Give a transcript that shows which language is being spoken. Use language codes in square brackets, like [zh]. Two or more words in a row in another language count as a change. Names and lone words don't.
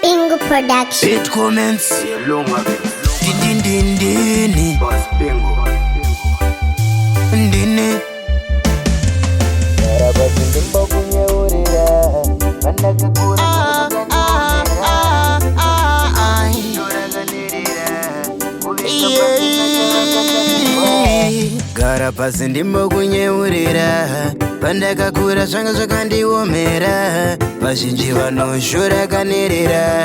[en] Bingo Production. It commence. Din din din. Dini. [sn] Gara pasi ndimbo kunyeurira pandakakura zvanga zvakandiomera vazhinji vanoshora kanerera